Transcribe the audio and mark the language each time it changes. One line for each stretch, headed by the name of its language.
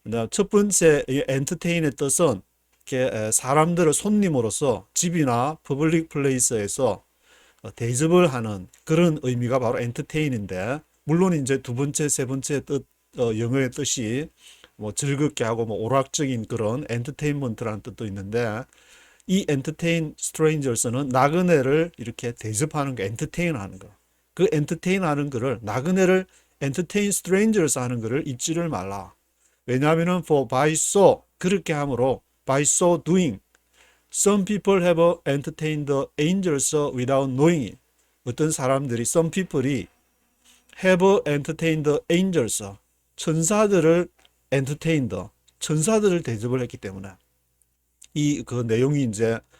Korean: 첫 번째 entertain의 뜻은 이렇게 사람들을 손님으로서 집이나 퍼블릭 플레이스에서 대접을 하는 그런 의미가 바로 entertain인데 물론 이제 두 번째, 세 번째 뜻 영어의 뜻이 뭐 즐겁게 하고 뭐 오락적인 그런 entertainment라는 뜻도 있는데 이
English: entertain strangers
Korean: 는 나그네를 이렇게 대접하는 거, entertain 하는 거. 그 entertain 하는 거를 나그네를
English: entertain strangers
Korean: 하는 거를 잊지를 말라. 왜냐하면은
English: for by so
Korean: 그렇게 함으로
English: by so doing some people have entertained the angels without knowing it.
Korean: 어떤 사람들이 some people이
English: have entertained the angels
Korean: 천사들을 entertained 천사들을 대접을 했기 때문에 이 그 내용이 이제